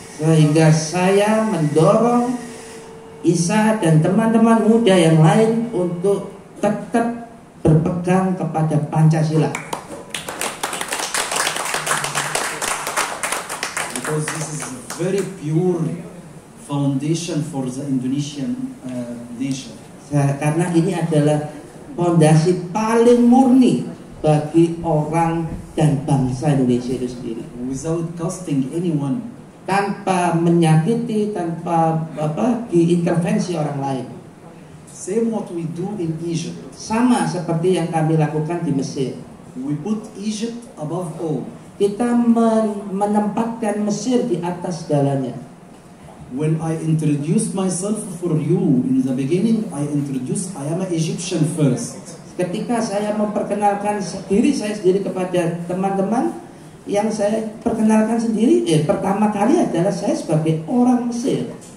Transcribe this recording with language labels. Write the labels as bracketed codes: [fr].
[id] Sehingga saya mendorong Isa dan teman-teman muda yang lain untuk tetap berpegang kepada Pancasila. [en] Because this is a very pure foundation for the Indonesian nation. [id] Karena ini adalah fondasi paling murni bagi orang dan bangsa Indonesia itu sendiri. [en] Without costing anyone. [id] Tanpa menyakiti, tanpa diintervensi orang lain. [en] Same what we do in Egypt. [id] Sama seperti yang kami lakukan di Mesir. [en] We put Egypt above all. [id] Kita menempatkan Mesir di atas segalanya. [en] When I introduce myself for you in the beginning, I am an Egyptian first. [id] Ketika saya memperkenalkan diri saya sendiri kepada teman-teman, yang saya perkenalkan sendiri pertama kali adalah saya sebagai orang Mesir.